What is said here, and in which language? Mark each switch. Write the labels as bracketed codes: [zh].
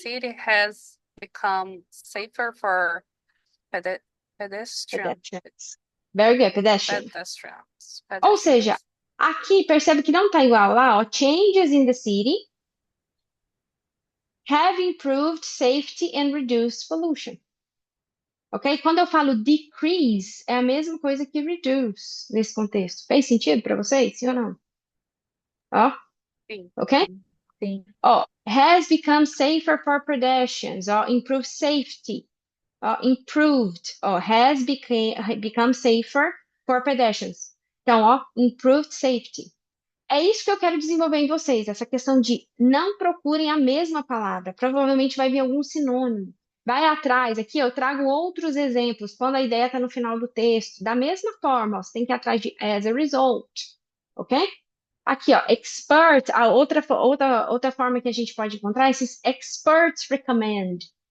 [en] city has become safer for pedestrians. Pedestrians. Very good, pedestrian. Pedestrians. [pt] Ou seja, aqui, percebe que não está igual lá, ó. [en] Changes in the city have improved safety and reduced pollution. Ok? [pt] Quando eu falo decrease, é a mesma coisa que reduce nesse contexto. Fez sentido para vocês? Sim ou não? Ó, Sim. ok? Sim. [en] Ó, has become safer for pedestrians. Ó, improved safety. Ó, improved. Ó, has become safer for pedestrians. [pt] Então, ó, [en] improved safety. [pt] É isso que eu quero desenvolver em vocês, essa questão de não procurem a mesma palavra. Provavelmente vai vir algum sinônimo. Vai atrás, aqui eu trago outros exemplos, quando a ideia está no final do texto. Da mesma forma, ó, você tem que ir atrás de [en] as a result, [pt] ok? Aqui, ó, expert, a outra forma que a gente pode encontrar é esses [en] experts recommend.